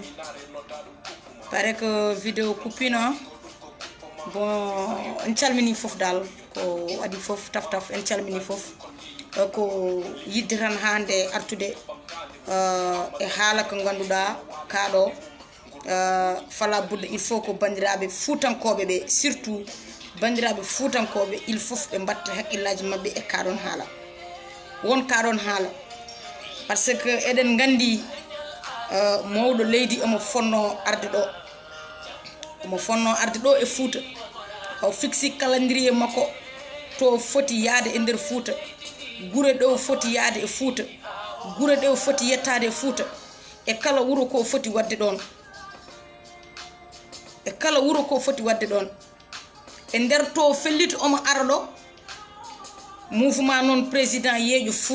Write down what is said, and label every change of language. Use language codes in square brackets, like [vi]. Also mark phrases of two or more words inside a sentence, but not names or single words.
[ff] Pare que vidéo coupino. Bon, en calmini fof dal ko adi fof taf en calmini fof ko yidde tan hande artude e haala ko ganduɗa kaɗo fala budde [fr] il faut [ff] ko bandiraɓe fuutankoɓe ɓe surtout bandiraɓe fuutankoɓe [fr] il faut [ff] ɓe mbatta haqqillaji mabɓe e kaɗon haala won kaɗon haala [fr] par ce que [ff] eɗen gandi mawɗo leydi omo fonno arde ɗo e Fouta o fixi calendrier makko to foti yaade e nder Fouta gure ɗo foti yaade e Fouta gure ɗe foti yettade e Fouta e kala wuro ko foti wadde ɗon e nder to fellito omo ara ɗo mouvement non président yeeƴo